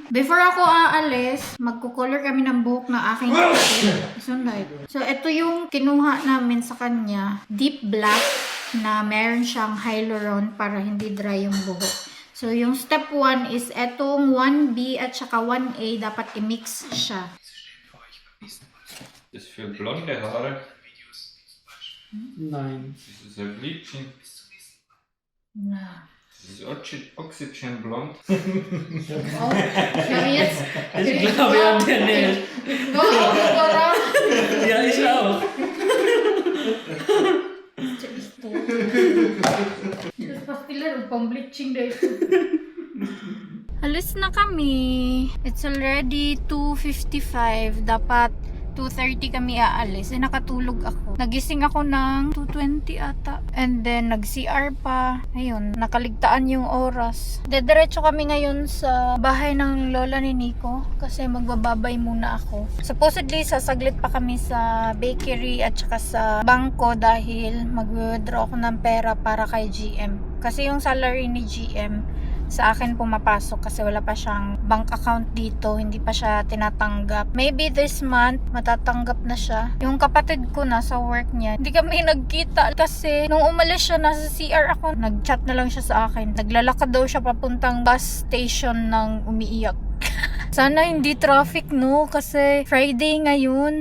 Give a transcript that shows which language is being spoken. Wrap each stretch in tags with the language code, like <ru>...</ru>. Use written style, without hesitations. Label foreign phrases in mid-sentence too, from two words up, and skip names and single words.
<tl>Before ako aalis, magkukolor kami ng buhok ng aking kapatid. So, ito yung kinuha namin sa kanya. Deep black na meron siyang hyaluron para hindi dry yung buhok. So, yung step 1 is etong 1B at saka 1A. Dapat i-mix siya.</tl> <de>Das ist für blonde Haare. Nein. Das ist ein Bleaching. Na. Das ist Oxygen blond. Oh, ja, jetzt. Ich glaube an der Nähe. Ja, ich auch. Das pastilan upang bleaching dahil.</de> <tl>Alis na kami.</tl> <en>It's already 2:55.</en> <tl>Dapat 2:30 kami aalis. Nakatulog ako. Nagising ako ng 2:20 ata.</tl> <en>And then,</en> <tl>nag-CR pa. Ayun, nakaligtaan yung oras. Dediretso kami ngayon sa bahay ng lola ni Nico. Kasi magbababay muna ako. Supposedly, sasaglit pa kami sa bakery at saka sa bangko dahil mag-withdraw ako ng pera para kay GM. Kasi yung salary ni GM, sa akin pumapasok kasi wala pa siyang</tl> <en>bank account</en> <tl>dito, hindi pa siya tinatanggap.</tl> <en>Maybe this month</en> <tl>matatanggap na siya. Yung kapatid ko na sa work niya, hindi kami nagkita kasi nung umalis siya nasa CR ako, nag-chat na lang siya sa akin. Naglalakad daw siya papuntang bus station ng umiiyak. Sana hindi traffic, no? Kasi Friday ngayon.</tl>